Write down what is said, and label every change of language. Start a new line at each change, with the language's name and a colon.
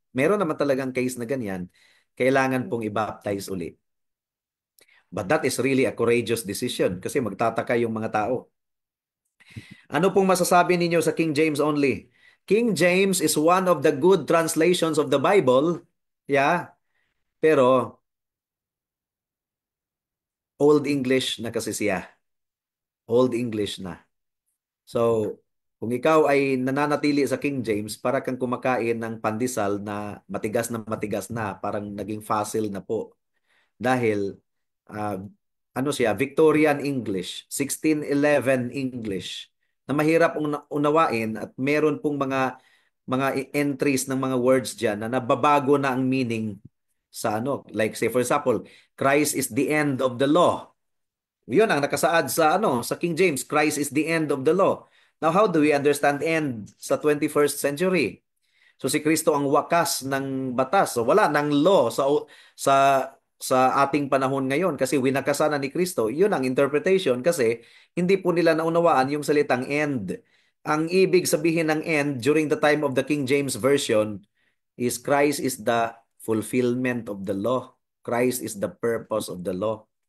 Filipino: Meron naman talagang case na ganyan, kailangan pong i-baptize ulit.
English: But that is really a courageous decision
Filipino: kasi magtataka yung mga tao. Ano pong masasabi ninyo sa King James only?
English: King James is one of the good translations of the Bible. Yeah.
Filipino: Pero Old English na kasi siya. Old English na. So, kung ikaw ay nananatili sa King James, para kang kumakain ng pandesal na matigas na, parang naging fossil na po. Dahil, siya, Victorian English, 1611 English. na mahirap unawain at meron pong mga entries ng mga words diyan na nababago na ang meaning sa ano.
English: Like say for example, Christ is the end of the law.
Filipino: Yun ang nakasaad sa sa
English: King James, Christ is the end of the law. Now how do we understand end sa 21st century?
Filipino: So si Kristo ang wakas ng batas. So wala nang law sa sa ating panahon ngayon kasi winakasan na ni Kristo. Yun ang interpretation kasi hindi po nila naunawaan yung salitang end. Ang ibig sabihin ng
English: end during the time of the King James Version is Christ is the fulfillment of the law. Christ is the purpose of the law.